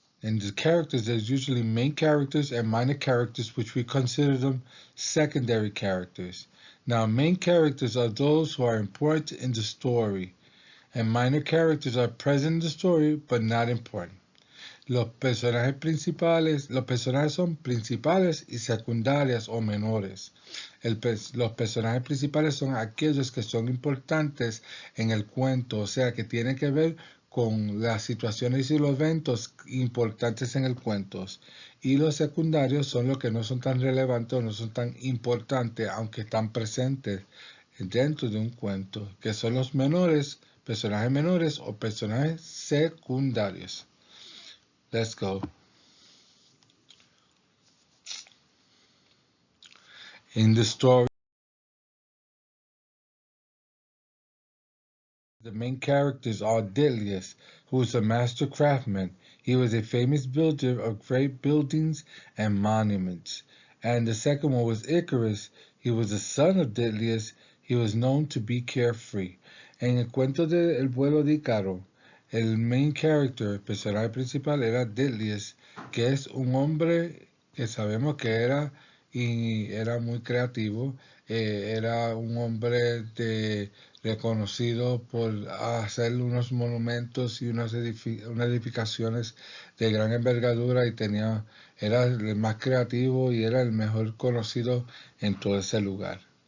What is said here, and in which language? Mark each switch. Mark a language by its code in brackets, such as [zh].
[en] In the characters, there's usually main characters and minor characters, which we consider them secondary characters. Now, main characters are those who are important in the story, and minor characters are present in the story, but not important. [es] Los personajes son principales y secundarias o menores. Los personajes principales son aquellos que son importantes en el cuento, o sea, que tienen que ver con las situaciones y los eventos importantes en el cuento. Y los secundarios son los que no son tan relevantes o no son tan importantes, aunque están presentes dentro de un cuento, que son los personajes menores o personajes secundarios. [en] Let's go. In the story, the main characters are Dilius, who is a master craftsman. He was a famous builder of great buildings and monuments. And the second one was Icarus. He was the son of Dilius. He was known to be carefree. [es] En el cuento de El vuelo de Ícaro, el main character, el personaje principal, era Dilius, que es un hombre que sabemos que era y era muy creativo. Era un hombre reconocido por hacer unos monumentos y unas edificaciones de gran envergadura y era el más creativo y era el mejor conocido en todo ese lugar.